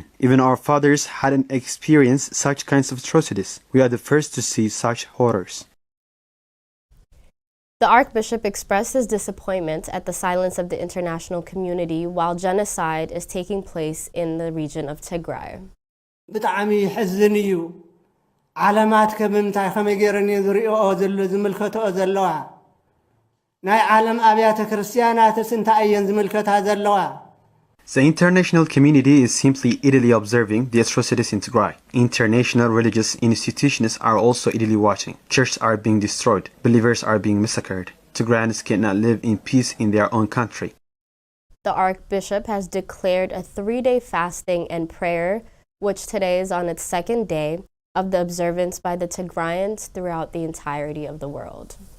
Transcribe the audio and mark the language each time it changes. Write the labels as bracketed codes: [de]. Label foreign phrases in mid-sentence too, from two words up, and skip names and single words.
[en] Even our fathers hadn't experienced such kinds of atrocities. We are the first to see such horrors. The Archbishop expressed his disappointment at the silence of the international community while genocide is taking place in the region of Tigray. [ti] ዓለማት ከምንታይ ከመይ ገይረን ዝሪኦ ዘሎ ዝምልከተኦ ዘለዋ ናይ ዓለም አብያተ ክርስቲያናትስ እንታይ እየን ዝምልከታ ዘለዋ [en] The international community is simply idly observing the atrocities in Tigray. International religious institutions are also idly watching. Churches are being destroyed. Believers are being massacred. Tigrayans cannot live in peace in their own country. The Archbishop has declared a 3-day fasting and prayer, which today is on its second day, of the observance by the Tigrayans throughout the entirety of the world.